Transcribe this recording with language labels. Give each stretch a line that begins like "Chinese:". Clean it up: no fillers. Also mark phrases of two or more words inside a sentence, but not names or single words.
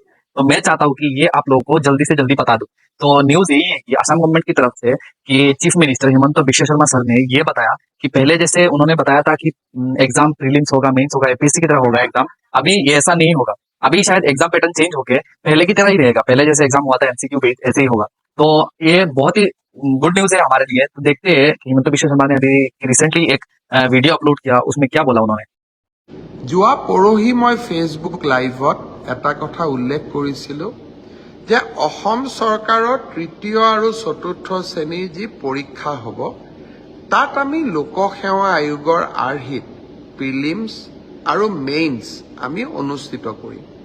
Hindi: तो मैं चाहता हूँ कि ये आप लोगों को जल्दी से जल्दी बता दूं। तो न्यूज यही है कि असम गवर्नमेंट की तरफ से कि
English: chief minister
Hindi: हिमंत बिश्व शर्मा सर ने ये बताया कि पहले जैसे उन्होंने बताया था कि
English: exam prelims
Hindi: होगा, मेंस होगा, एपीएससी की तरह होगा एग्जाम। अभी ये ऐसा नहीं होगा। अभी शायद
English: exam pattern change
Hindi: होके पहले की तरह ही रहेगा। पहले जैसे एग्जाम हुआ था
English: MCQ based
Hindi: ऐसे ही होगा। तो ये बहुत ही
English: good news
Hindi: है हमारे लिए। तो देखते हैं कि हिमंत बिश्व शर्मा ने अभी रिसेंटली एक वीडियो अपलोड किया, उसमें क्या बोला उन्होंने।
Assamese: যোৱা পৰহি মই ফেচবুক লাইভত এটা কথা উল্লেখ কৰিছিলোঁ যে অসম চৰকাৰৰ তৃতীয় আৰু চতুৰ্থ শ্ৰেণীৰ যি পৰীক্ষা হ'ব তাত আমি লোকসেৱা আয়োগৰ আৰ্হিত প্ৰিলিমছ আৰু মেইনছ আমি অনুষ্ঠিত কৰিম।